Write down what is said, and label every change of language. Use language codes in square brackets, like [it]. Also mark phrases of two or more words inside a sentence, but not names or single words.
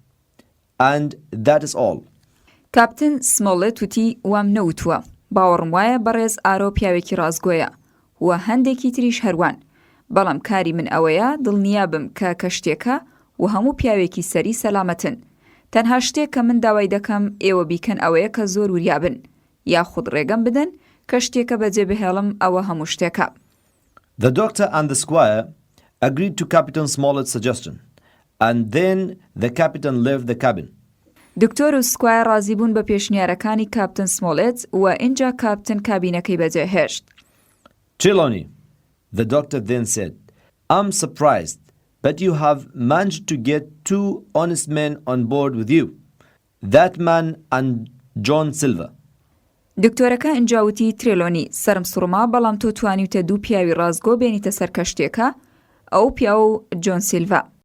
[en] And that is all. [ckb] کاپتن سمۆڵێت وتی وام نەوتووە. باوەڕم وایە بەڕێز ئارۆ پیاوێکی ڕازگۆیە و هەندێکی تریش هەروان. بەڵام کاری من ئەوەیە دڵنیابم کە کەشتێکە و هەموو پیاوێکی سەری سەلامەتن. تەنها شتێک کە من داوای دەکەم ئێوە بیکەن ئەوەیە کە زۆر وریابن یاخود ڕێگەم بدەن کەشتێکە بەجێ بهێڵم ئەوە هەموو شتێکە. [en] The doctor and the squire agreed to Captain Smollett's suggestion, and then the captain left the cabin. [ckb] دکتۆر و سکوایە ڕازی بوون بە پێشنیارەکانی کاپتن سمۆڵێت و ئینجا کاپتن کابینەکەی بەجێ هێشت. [en] Trelawney, the doctor then said, I'm surprised, but you have managed to get two honest men on board with you, that man and John Silver. [ckb] دکتۆرەکە ئینجاوتی ترێلۆنی سەرم سوڕما بەڵام تۆ توانیوتە دوو پیاوی ڕازگۆ بێنیتە سەر کەشتێکە ئەو پیا و جۆن سیلڤا.